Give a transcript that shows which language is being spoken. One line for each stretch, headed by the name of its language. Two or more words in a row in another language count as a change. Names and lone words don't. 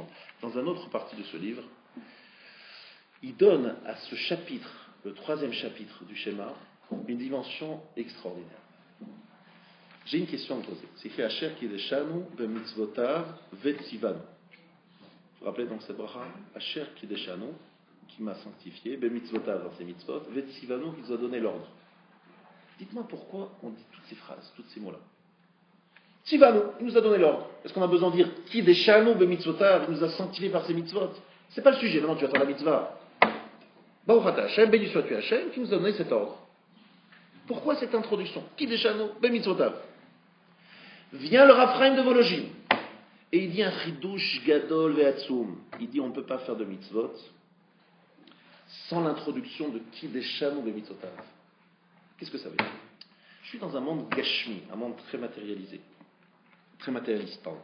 French: Dans une autre partie de ce livre, il donne à ce chapitre, le troisième chapitre du schéma, une dimension extraordinaire. J'ai une question à vous poser. C'est écrit
Hebrew: אשר קדשנו במצותיו וצונו.
French: Vous vous rappelez donc cette bracha?
Hebrew: אשר קדשנו,
French: qui m'a sanctifié, b'mitzvotav dans ses mitzvot, vetzivanu, qui nous a donné l'ordre. Dites-moi pourquoi on dit toutes ces phrases, tous ces mots-là. Tzivanu, il nous a donné l'ordre. Est-ce qu'on a besoin de dire
Hebrew: קדשנו במצותיו,
French: il nous a sanctifié par ses mitzvot? C'est pas le sujet. Maintenant tu vas faire la mitzvah.
Hebrew: ברוך אתה השם,
French: béni sois-tu Hashem, qui nous a donné cet ordre. Pourquoi cette introduction?
Hebrew: קדשנו במצותיו.
French: Vient le Raphaïm de Vologine et il dit un
Hebrew: חידוש גדול ועצום.
French: Il dit on ne peut pas faire de mitzvot sans l'introduction de
Hebrew: קדשנו במצותיו.
French: Qu'est-ce que ça veut dire? Je suis dans un monde gashmi, un monde très matérialisé, très matérialiste, pardon.